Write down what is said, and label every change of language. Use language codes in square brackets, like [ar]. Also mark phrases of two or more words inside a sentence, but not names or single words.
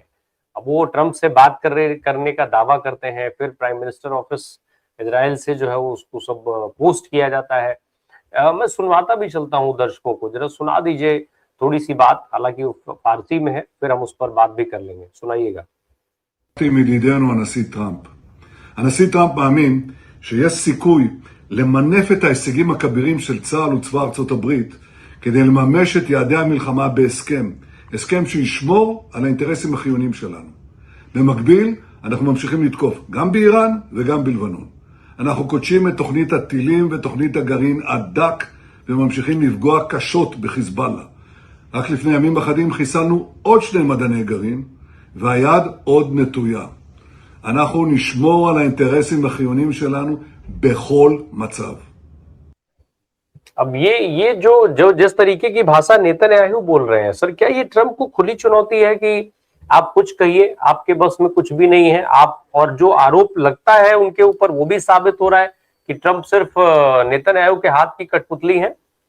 [hi] अब वो ट्रंप से बात करने का दावा करते हैं, फिर [en] prime minister office [hi] इजराइल से जो है वो उसको सब पोस्ट किया जाता है। मैं सुनवाता भी चलता हूँ दर्शकों को, जरा सुना दीजिए थोड़ी सी बात, हालांकि वो फारसी में है, फिर हम उस पर बात भी कर लेंगे। सुनाइएगा। [he] מידידנו הנשיא טראמפ. הנשיא טראמפ מאמין שיש סיכוי למנף את ההישגים הכבירים של צה"ל וצבא ארצות הברית כדי לממש את יעדי המלחמה בהסכם, הסכם שישמור על האינטרסים החיוניים שלנו. במקביל, אנחנו ממשיכים לתקוף גם באיראן וגם בלבנון. אנחנו קודשים את תוכנית הטילים ותוכנית הגרעין עד דק וממשיכים לפגוע קשות בחיזבאללה. רק לפני ימים אחדים חיסלנו עוד 2 מדעני גרעין והיד עוד נטויה. אנחנו נשמור על האינטרסים החיוניים שלנו בכל מצב. [hi] अब ये जो जिस तरीके की भाषा नेतन्याहू बोल रहे हैं सर, क्या ये ट्रंप को खुली चुनौती है कि आप कुछ कहिए, आपके बस में कुछ भी नहीं है आप, और जो आरोप लगता है उनके ऊपर वो भी साबित हो रहा है कि ट्रंप सिर्फ नेतन्याहू के हाथ की कठपुतली है?